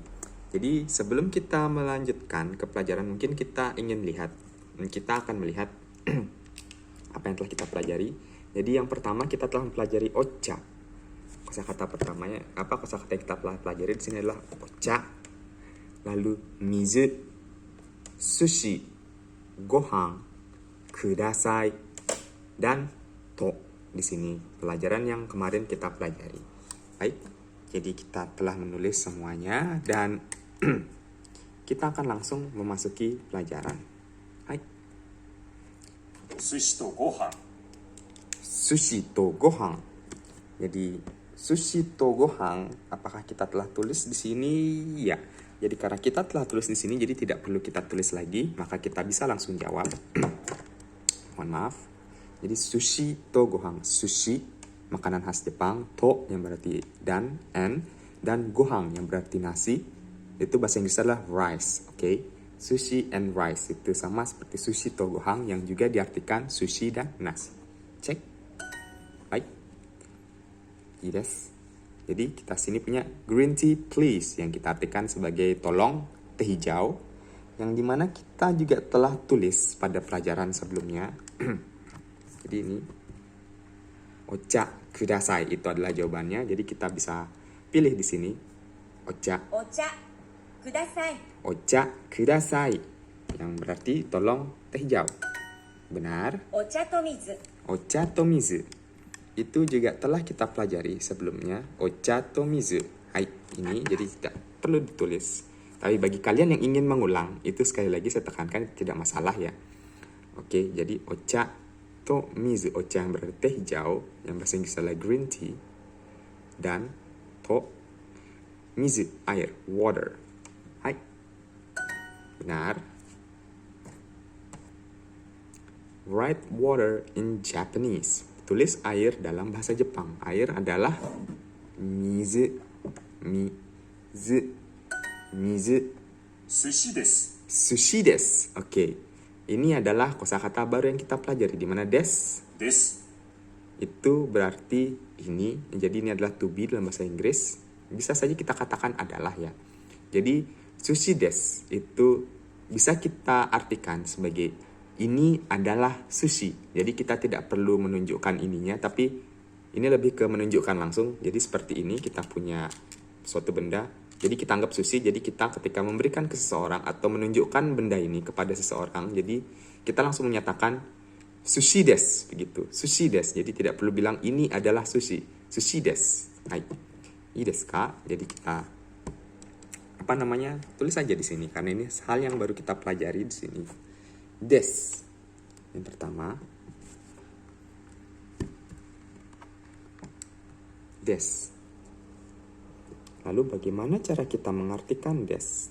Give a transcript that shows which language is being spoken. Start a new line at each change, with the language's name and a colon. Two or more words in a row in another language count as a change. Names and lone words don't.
Indonesian: Jadi sebelum kita melanjutkan ke pelajaran, mungkin kita akan melihat apa yang telah kita pelajari. Jadi yang pertama kita telah mempelajari ocha. Kosakata pertamanya kosakata yang kita telah pelajari di sini adalah ocha.
Japanese: Lalu 水、寿司、ご飯、ください,
Indonesian: dan to. Di sini pelajaran yang kemarin kita pelajari. Baik, jadi kita telah menulis semuanya dan kita akan langsung memasuki pelajaran. Baik.
Japanese: 寿司とご飯. 寿司とご飯. Jadi 寿司とご飯,
Indonesian: apakah kita telah tulis di sini? Ya. Jadi karena kita telah tulis di sini, jadi tidak perlu kita tulis lagi, maka kita bisa langsung jawab. Mohon maaf. Jadi
Japanese: 寿司とご飯,
Indonesian: sushi makanan khas Jepang, to yang berarti dan gohan yang berarti nasi. Itu bahasa Inggris adalah rice, oke?
English: Sushi and rice
Indonesian: itu sama seperti
Japanese: 寿司とご飯
Indonesian: yang juga diartikan sushi dan nasi. Cek. Baik. Yes. Jadi kita sini punya
English: green tea please
Indonesian: yang kita artikan sebagai tolong teh hijau, yang dimana kita juga telah tulis pada pelajaran sebelumnya. Jadi ini
Japanese: お茶ください
Indonesian: itu adalah jawabannya. Jadi kita bisa pilih di sini ocha kudasai.
Japanese: お茶ください
Indonesian: yang berarti tolong teh hijau. Benar.
Japanese: お茶と水. お茶と水
Indonesian: itu juga telah kita pelajari sebelumnya.
Japanese: お茶と水.
Indonesian: Hai, ini jadi tidak perlu ditulis. Tapi bagi kalian yang ingin mengulang, itu sekali lagi saya tekankan tidak masalah ya. Oke, jadi
Japanese: お茶と水,
Indonesian: ocha yang berarti teh hijau, yang bahasa Inggris adalah
English: green tea,
Indonesian: dan
Japanese: と水,
Indonesian: air, water. Hai, benar.
English: Write water in Japanese.
Indonesian: Tulis air dalam bahasa Jepang. Air adalah mizu,
Japanese: 寿司です. 寿司です.
Indonesian: Oke. Ini adalah kosakata baru yang kita pelajari, di mana des itu berarti ini. Jadi ini adalah
English: to be
Indonesian: dalam bahasa Inggris. Bisa saja kita katakan adalah ya. Jadi
Japanese: 寿司です
Indonesian: itu bisa kita artikan sebagai ini adalah sushi. Jadi kita tidak perlu menunjukkan ininya, tapi ini lebih ke menunjukkan langsung. Jadi seperti ini, kita punya suatu benda. Jadi kita anggap sushi, jadi kita ketika memberikan ke seseorang atau menunjukkan benda ini kepada seseorang, jadi kita langsung menyatakan
Japanese: 寿司です,
Indonesian: begitu.
Japanese: 寿司です,
Indonesian: jadi tidak perlu bilang ini adalah sushi.
Japanese: 寿司です。はい。いいですか?
Indonesian: Jadi kita tulis saja di sini karena ini hal yang baru kita pelajari di sini. Des. Yang pertama, des. Lalu bagaimana cara kita mengartikan des?